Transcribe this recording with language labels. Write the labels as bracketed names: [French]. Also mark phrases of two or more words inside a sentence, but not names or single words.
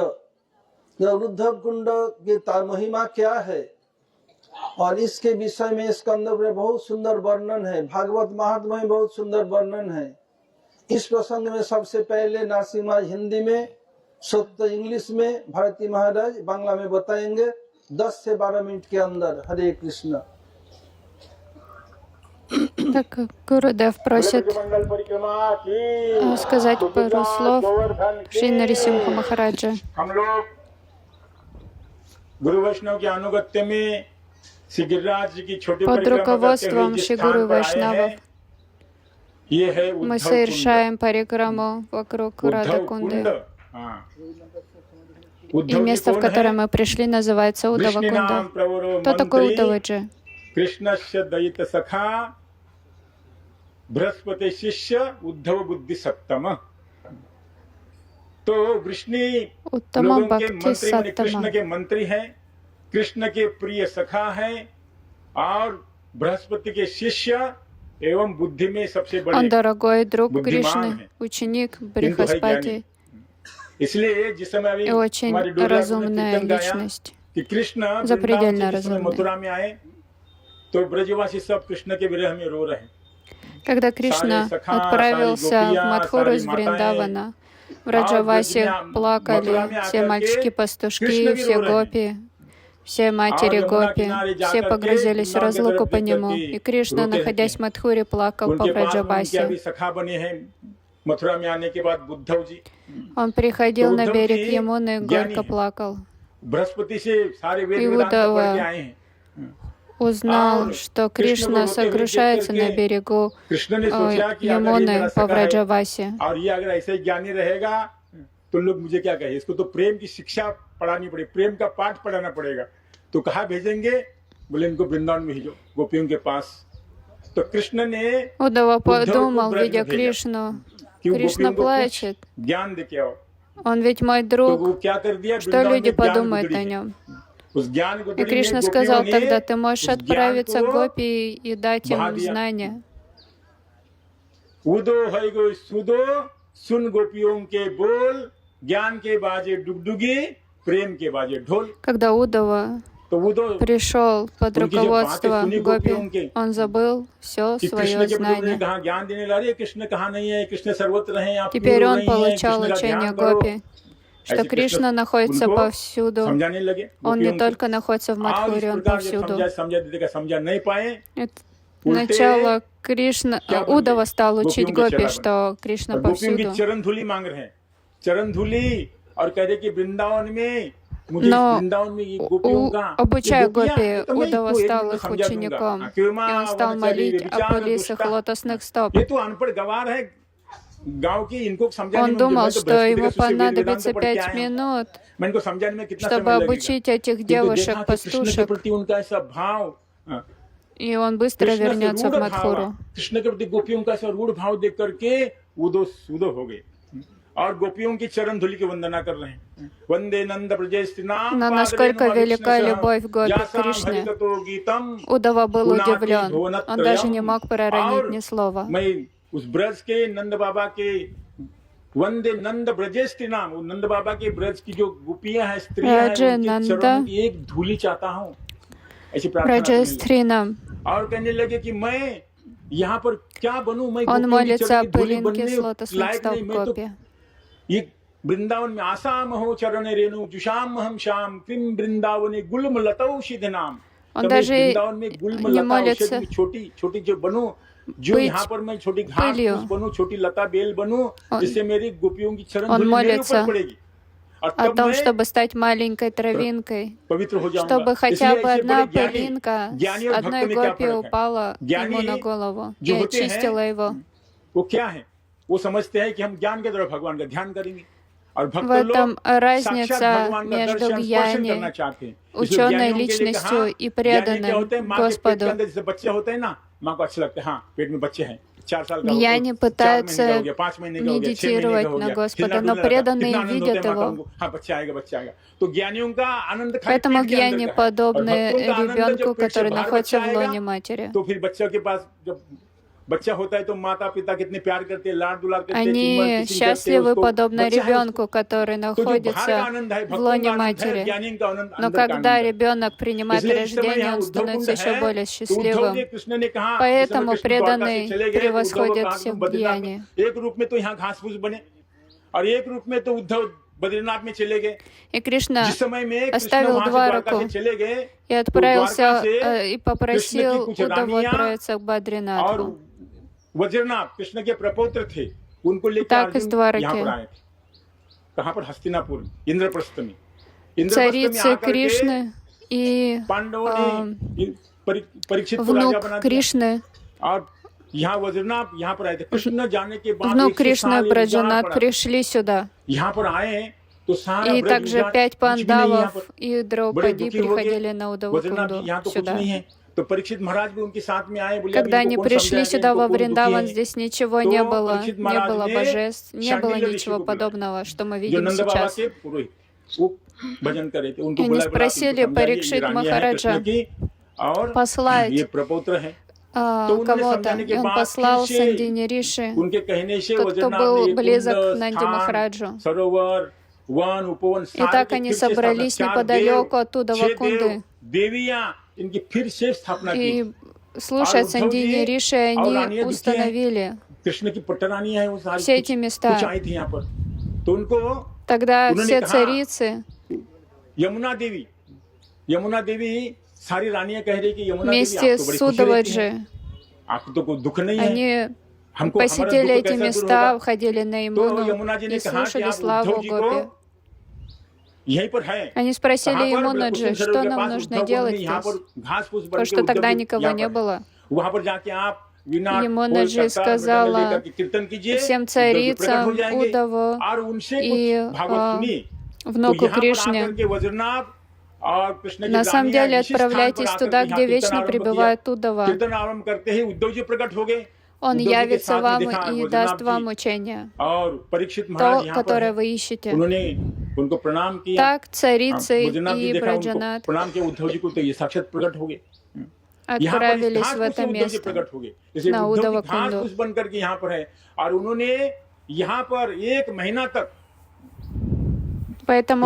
[Hindi] उद्धव कुंड की महिमा क्या है और इसके विषय में स्कंद में बहुत सुंदर वर्णन है, भागवत महात्म्य में बहुत सुंदर वर्णन है। इस प्रसंग में सबसे पहले नरसिम्हा हिंदी में, सत्य इंग्लिश में, भारती महाराज बांग्ला में बताएंगे 10 से 12 मिनट के अंदर। हरे कृष्ण। [Russian] Так, Гурудев просит сказать пару слов Шри Нарисимха Махараджа. Под руководством Шри Гуру Вайшнавов мы совершаем парикраму вокруг Радха-кунды. И место, в которое мы пришли, называется Удава-кунда. Кто такой Удаваджи? [Hindi] बृहस्पति शिष्य उद्धव बुद्धि सप्तम। तो वृष्णि लोगों के मंत्री माने कृष्ण के मंत्री हैं, कृष्ण के प्रिय सखा हैं और बृहस्पति के शिष्य एवं बुद्धि में सबसे बड़े [Russian] Он дорогой друг Кришны, ученик Брихаспати и очень разумная личность, запредельно разумная. [Hindi] तो ब्रजवासी सब कृष्ण के विरह में रो रहे हैं। [Russian] Когда Кришна отправился в Мадхуру из Вриндавана, в Раджавасе плакали все мальчики-пастушки, все гопи, все матери гопи, все погрузились в разлуку по нему. И Кришна, находясь в Мадхуре, плакал по Браджавасе. Он приходил на берег Ямуны и горько плакал. И Удава узнал, что Кришна сокрушается на берегу Ямуны по Враджавасе. [Hindi] तो लोग मुझे क्या कहे, इसको तो प्रेम की शिक्षा पढ़ानी पड़ेगी, प्रेम का पाठ पढ़ाना पड़ेगा। तो कहाँ भेजेंगे? बोले इनको वृंदावन में भेजो, गोपियों के पास। तो कृष्ण ने [Russian] Удава подумал, видя Кришну, Кришна плачет. [Hindi] ज्ञान दे के आओ। [Russian] Он ведь мой друг. Что люди подумают о нем? И Кришна сказал, тогда ты можешь отправиться к гопи и дать им знания. [Hindi] उदो है गो सुदो सुन गोपियों के बोल, ज्ञान के बाजे डुगडुगी, प्रेम के बाजे ढोल. [Russian] Когда Удава пришел под руководство гопи, он забыл все свое знание. Теперь он получал учение гопи, что Кришна находится повсюду. Он не только находится в Мадхуре, он повсюду. Сначала Кришна, [Hindi] क्या बन [Russian] Удава [Hindi] गए? [Russian] стал учить [Hindi] गोपियों के [Russian] гопи, [Hindi] चेला बने। [Russian] что Кришна [Hindi] और गोपियों की [Russian] повсюду. [Hindi] चरण धूली मांग रहे हैं, चरण धूली, और कह रहे कि वृंदावन में मुझे इस [Russian] Но [Hindi] वृंदावन में ये गोपियों का, ये [Russian] обучая [Hindi] गोपियां [Russian] гопи, [Hindi] हैं, तो मैं [Russian] Удава [Hindi] इसको एक [Russian] стал [Hindi] दिन [Russian] их [Hindi] समझा दूंगा। [Russian] учеником, и [Hindi] क्यों [Russian] он стал [Hindi] वनचरी [Russian] молить о [Hindi] व्यभिचार [Russian] пылисах [Hindi] दुष्टा, [Russian] лотосных стоп. [Hindi] ये तो अनपढ़ गवार है गांव की, इनको समझाने [Russian] Он [Hindi] में [Russian] думал, [Hindi] मैं तो [Russian] что [Hindi] बृहस्पति [Russian] ему [Hindi] का शिष्य वेद वेदांत [Russian] понадобится [Hindi] पढ़ के [Russian] 5 [Hindi] आया हूं, [Russian] минут, [Hindi] मैं इनको समझाने में कितना [Russian] чтобы [Hindi] समय लगेगा, [Russian] обучить этих [Hindi] किंतु देखा कि कृष्ण के [Russian] девушек-пастушек, [Hindi] प्रति उनका ऐसा भाव, [Russian] и он быстро [Hindi] कृष्ण से [Russian] вернется [Hindi] रूढ़ [Russian] в [Hindi] भाव, [Russian] Мадхуру. [Hindi] कृष्ण के प्रति गोपियों का ऐसा रूढ़ भाव देख करके वो सूदो हो गए और गोपियों की चरण धूलि की वंदना कर रहे हैं। [Sanskrit] वंदे नंद ब्रजेस्तिनाम [Russian] Но насколько велика любовь гопи к Кришне, [Sanskrit] गीतम [Russian] Удава был [Sanskrit] पुनाति [Russian] удивлен. Он даже не [Sanskrit] भुवनत्रयम्। [Russian] мог проронить [Hindi] और [Russian] ни слова. [Hindi] मैं उस ब्रज के नंद बाबा के वंदे नंद ब्रजेस्ति नाम, वो नंद बाबा के ब्रज की जो गोपियां हैं, स्त्रियां हैं, [Sanskrit] राजे [Hindi] उनके [Sanskrit] नंदा [Hindi] चरणों की एक धूली चाहता हूँ, ऐसी प्रार्थना करने लगे। [Sanskrit] Раджестринам. [Hindi] और कहने लगे कि मैं यहाँ पर क्या बनूं, मैं [Russian] Он [Hindi] गोपियों की [Russian] молится [Hindi] चरण [Russian] о [Hindi] की धूली [Russian] пылинке [Hindi] बनने [Russian] с лотосных [Hindi] लायक [Russian] стоп [Hindi] नहीं, मैं तो [Russian] гопи. [Hindi] ये वृंदावन में [Sanskrit] आसाम हो चरण रेणु जुषाम हम श्याम किम वृंदावने गुल्म लताओ सिद्ध नाम। [Russian] Он [Hindi] कभी [Russian] даже [Hindi] वृंदावन में गुल्म [Russian] не [Hindi] लता [Russian] молится [Hindi] औषधि छोटी छोटी जो बनूं, जो [Russian] быть [Hindi] यहाँ पर मैं छोटी घास [Russian] пылью. [Hindi] फूस बनूं, छोटी लता बेल बनूं, [Russian] Он- [Hindi] जिससे मेरी गोपियों की चरण [Russian] он [Hindi] धूलि मेरे [Russian] молится [Hindi] ऊपर पड़ेगी और [Russian] о [Hindi] तब [Russian] том, [Hindi] मैं [Russian] чтобы стать маленькой травинкой, [Hindi] पवित्र हो जाऊंगा। [Russian] чтобы хотя [Hindi] इसलिए [Russian] бы [Hindi] ऐसे [Russian] одна [Hindi] बड़े ज्ञानी, [Russian] пылинка [Hindi] ज्ञानी [Russian] с [Hindi] और [Russian] одной [Hindi] भक्त में क्या [Russian] гопи [Hindi] फर्क है? [Russian] упала [Hindi] ज्ञानी [Russian] ему на голову и [Hindi] जो होते हैं, [Russian] очистила его. [Hindi] वो क्या है? वो समझते हैं कि हम ज्ञान के द्वारा भगवान का ध्यान करेंगे और भक्त [Russian] В этом [Hindi] लोग साक्षात [Russian] разница [Hindi] भगवान का [Russian] между [Hindi] दर्शन स्पर्शन करना [Russian] ज्ञाни, [Hindi] चाहते हैं। इसलिए [Russian] ученой [Hindi] ज्ञानियों के लिए [Russian] личностью [Hindi] कहा, [Russian] и [Hindi] ज्ञानी क्या [Russian] преданным [Hindi] होते हैं? माँ के पेट के [Russian] Господу. [Hindi] अंदर जैसे बच्चे होते हैं ना, माँ को अच्छा लगता है, हाँ पेट में बच्चे हैं, 4 साल का हो ज्ञानी गया, 4 महीने का [Russian] пытаются [Hindi] हो गया, 5 महीने का हो गया, 6 महीने का [Russian] медитировать [Hindi] हो [Russian] на [Hindi] गया, [Russian] Господа, [Hindi] हिलना [Russian] но [Hindi] डुलना रहता है, [Russian] преданные [Hindi] कितना आनंद [Russian] видят [Hindi] होता है माता [Russian] его. [Hindi] उनको, हाँ बच्चा आएगा बच्चा आएगा। तो ज्ञानियों का आनंद खाली [Russian] Поэтому [Hindi] पेट के अंदर [Russian] ज्ञाни [Hindi] का है और [Russian] подобны [Hindi] भक्तों का आनंद [Russian] ребенку, [Hindi] जब पेट से [Russian] который [Hindi] बाहर [Russian] находится [Hindi] बच्चा [Russian] в [Hindi] आएगा, [Russian] лоне матери. [Hindi] तो फिर बच्चा के पास जब बच्चा होता है तो माता पिता कितने प्यार करते हैं, लाड दुलार करते हैं, चुम्बन [Russian] Они [Hindi] किसिंग करते हैं [Russian] счастливы [Hindi] उसको, [Russian] подобно [Hindi] बच्चा है उसको। [Russian] ребенку, который [Hindi] तो जो बाहर का [Russian] находится [Hindi] आनंद है, [Russian] в [Hindi] भक्तों [Russian] лоне [Hindi] का आनंद है, [Russian] матери. [Hindi] ज्ञानी का आनंद, [Russian] Но [Hindi] अंदर का [Russian] когда [Hindi] आनंद है। [Russian] ребенок принимает [Hindi] इसलिए इस समय [Russian] рождение, [Hindi] यहाँ [Russian] он [Hindi] उद्धव कुंड [Russian] становится еще [Hindi] है, [Russian] более [Hindi] तो उद्धव जी [Russian] счастливым. [Hindi] कृष्ण ने कहा, इस समय [Russian] Поэтому [Hindi] कृष्ण द्वारका से [Russian] преданные [Hindi] चले गए, तो उद्धव को [Russian] превосходят [Hindi] कहा कि [Russian] всех [Hindi] तुम बद्रीनाथ [Russian] ज्ञानी. [Hindi] में, एक रूप में तो यहाँ घास फूस बने और एक रूप में तो उद्धव बद्रीनाथ में चले गए। [Russian] И Кришна [Hindi] जिस समय में कृष्ण [Russian] оставил [Hindi] वहां से द्वारका [Russian] Двараку [Hindi] से चले गए [Russian] и [Hindi] तो [Russian] отправился [Hindi] द्वारका से [Russian] и [Hindi] कृष्ण की [Russian] попросил [Hindi] कुछ [Russian] Удаву [Hindi] रानियां [Russian] отправиться к [Hindi] और [Russian] Бадринатху. [Hindi] वज्रनाभ कृष्ण के प्रपौत्र थे, उनको लेकर [Russian] Так из [Hindi] अर्जुन [Russian] द्वारки [Hindi] यहाँ पर आए थे। कहाँ पर? हस्तिनापुर, इंद्रप्रस्थ में। इंद्रप्रस्थ में [Russian] Царицы [Hindi] आकर के [Russian] Кришны и [Hindi] पांडवों ने परीक्षित को राजा [Russian] внук [Hindi] बना दिया [Russian] Кришны, [Hindi] और यहाँ वज्रनाभ यहाँ पर आए थे। कृष्ण जाने के बाद [Russian] внук [Hindi] 100 [Russian] Кришны [Hindi] साल इंतजार [Russian] Браджанат [Hindi] पड़ा। [Russian] пришли сюда. [Hindi] यहाँ पर आए तो सारा [Russian] И [Hindi] ब्रज [Russian] также [Hindi] विराट [Russian] 5 [Hindi] कुछ भी नहीं यहाँ [Russian] пандавов [Hindi] पर, [Russian] и [Hindi] बड़े [Russian] Драупади [Hindi] दुखी हो गए। [Russian] приходили на [Hindi] वज्रनाभ जी [Russian] Удавакунду [Hindi] यहाँ तो कुछ [Russian] сюда. [Hindi] नहीं है, तो परीक्षित महाराज भी उनके साथ में आए, बोले [Russian] Когда [Hindi] अब [Russian] они [Hindi] इनको कौन [Russian] пришли [Hindi] समझाएगा, [Russian] сюда [Hindi] इनको [Russian] во [Hindi] कौन दुखी [Russian] Вриндаван, [Hindi] है। [Russian] здесь ничего [Hindi] तो [Russian] не было, [Hindi] परीक्षित [Russian] не [Hindi] महाराज [Russian] было [Hindi] ने [Russian] божеств, не было [Hindi] शांडिल्य ऋषि [Russian] ничего [Hindi] को बुलाया, [Russian] подобного, что мы [Hindi] जो [Russian] видим [Hindi] नंद बाबा [Russian] сейчас. [Hindi] के पुरोहित, वो भजन करे थे, उनको [Russian] Они [Hindi] बुलाया, बोला, आप [Russian] спросили [Hindi] इनको समझाइए, ये [Russian] Парикшит [Hindi] रानियां हैं [Russian] Махараджа [Hindi] कृष्ण की और [Russian] послать [Hindi] ये प्रपौत्र है। तो उन्होंने [Russian] кого-то, [Hindi] समझाने [Russian] и [Hindi] के [Russian] он [Hindi] बाद [Russian] послал [Hindi] फिर से [Russian] Сандини Риши, [Hindi] उनके कहने से [Russian] тот, кто [Hindi] वज्रनाभ [Russian] был [Hindi] ने [Russian] близок [Hindi] कुंड, [Russian] к Нанди [Hindi] स्थान, [Russian] Махараджу. [Hindi] सरोवर, वन, उपवन, [Russian] И [Hindi] सारे [Russian] так [Hindi] की [Russian] они [Hindi] फिर से स्थापना, [Russian] собрались [Hindi] 4 [Russian] неподалеку [Hindi] देव, [Russian] оттуда [Hindi] 6 [Russian] Вакунды. [Hindi] देवियां, इनकी फिर से स्थापना की। [Russian] И слушая [Hindi] और उद्धव [Russian] Сандини [Hindi] जी [Russian] Риши, [Hindi] और [Russian] они [Hindi] रानियां दिखी हैं, [Russian] установили [Hindi] कृष्ण की पट्टरानियां हैं वो सारी, [Russian] все эти [Hindi] कुछ [Russian] места. [Hindi] आई थी यहाँ पर। तो उनको [Russian] Тогда [Hindi] उन्होंने [Russian] все [Hindi] कहा, [Russian] царицы [Hindi] यमुना देवी सारी रानियां कह रही कि यमुना देवी [Russian] вместе [Hindi] आप तो [Russian] с [Hindi] बड़ी खुश रहती हैं, [Russian] Судаваджи, [Hindi] आपको तो कोई दुख नहीं है, [Russian] они [Hindi] हमको हमारा [Russian] посетили [Hindi] दुख [Russian] эти [Hindi] कैसे दूर [Russian] места, [Hindi] होगा। [Russian] входили на [Hindi] तो [Russian] Имуну [Hindi] यमुना जी ने [Russian] и [Hindi] कहा कि [Russian] слушали [Hindi] आप [Russian] славу [Hindi] उद्धव जी [Russian] Гопи. [Hindi] को यहीं पर है, [Russian] Они спросили [Hindi] कहाँ पर? [Russian] Имунаджи, [Hindi] कुसुम सरोवर [Russian] что [Hindi] के [Russian] нам [Hindi] पास [Russian] нужно [Hindi] उद्धव [Russian] делать [Hindi] कुंड में यहाँ [Russian] здесь, [Hindi] पर घास फूस बन [Russian] потому [Hindi] के [Russian] что [Hindi] उद्धव [Russian] тогда [Hindi] जी [Russian] никого [Hindi] यहाँ [Russian] не [Hindi] पर [Russian] было. [Hindi] वहां पर जाके आप विनाट [Russian] Ямунаджи сказала [Hindi] कीर्तन कीजिए, [Russian] всем [Hindi] उद्धव जी प्रकट हो [Russian] царицам, [Hindi] जाएंगे [Russian] Удаву [Hindi] और उनसे [Russian] и [Hindi] कुछ भागवत सुनिए। तो [Russian] внуку [Hindi] यहाँ पर [Russian] Кришне, [Hindi] आकर के वज्रनाभ और कृष्ण की [Russian] на самом [Hindi] रानियां [Russian] деле [Hindi] इसी स्थान पर [Russian] отправляйтесь [Hindi] आकर [Russian] туда, [Hindi] के यहाँ [Russian] где [Hindi] कीर्तन [Russian] вечно [Hindi] आरंभ किया। [Russian] пребывает Удава. [Hindi] कीर्तन आरंभ करते ही उद्धव जी प्रकट हो गए, [Russian] Он [Hindi] उद्धव जी के [Russian] явится [Hindi] साथ में [Russian] вам [Hindi] देखा [Russian] и [Hindi] वज्रनाभ [Russian] даст [Hindi] जी [Russian] вам учение, [Hindi] और परीक्षित महाराज [Russian] то, [Hindi] यहाँ पर [Russian] которое [Hindi] है। [Russian] вы ищете. [Hindi] उन्होंने उनको प्रणाम किया, [Russian] Так царицы [Hindi] वज्रनाभ जी [Russian] и [Hindi] देखा, उनको [Russian] Браджанат [Hindi] प्रणाम किया उद्धव जी को, तो ये साक्षात प्रकट हो गए। यहाँ पर इस [Russian] отправились [Hindi] घास [Russian] в [Hindi] फूस से [Russian] это [Hindi] उद्धव जी [Russian] место, [Hindi] प्रकट हो गए, जैसे [Russian] на [Hindi] उद्धव जी घास [Russian] Удавакунду. [Hindi] फूस बन करके यहाँ पर है और उन्होंने यहाँ पर 1 महीना तक [Russian] Поэтому